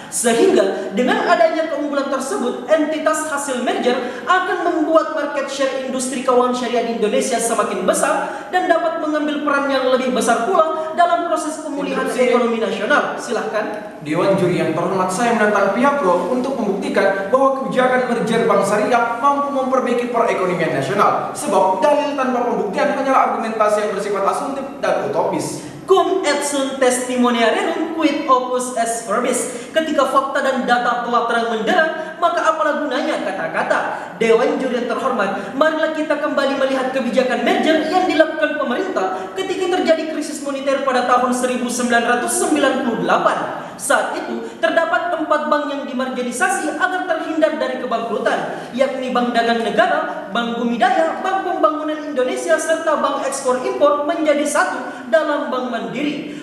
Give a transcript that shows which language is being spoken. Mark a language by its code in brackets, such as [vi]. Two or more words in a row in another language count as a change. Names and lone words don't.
[id] Sehingga dengan adanya keunggulan tersebut, entitas hasil merger akan membuat [en] market share [id] industri keuangan syariah di Indonesia semakin besar dan dapat mengambil peran yang lebih besar pula dalam proses pemulihan ekonomi nasional. Silahkan. Dewan juri yang terhormat, saya menantang pihak pro untuk membuktikan bahwa kebijakan merger bank syariah mampu memperbaiki perekonomian nasional. Sebab dalil tanpa pembuktian hanyalah argumentasi yang bersifat asumtif dan utopis. [la] Cum et sunt testimoniarum quid opus est verbis. [id] Ketika fakta dan data telah terang benderang, maka apalah gunanya kata-kata? Dewan juri yang terhormat, marilah kita kembali melihat kebijakan merger yang dilakukan pemerintah ketika terjadi krisis moneter pada tahun 1998. Saat itu, terdapat 4 bank yang dimarginisasi agar terhindar dari kebangkrutan, yakni Bank Dagang Negara, Bank Bumi Daya, Bank Pembangunan Indonesia, serta Bank Ekspor Impor menjadi satu dalam Bank Mandiri.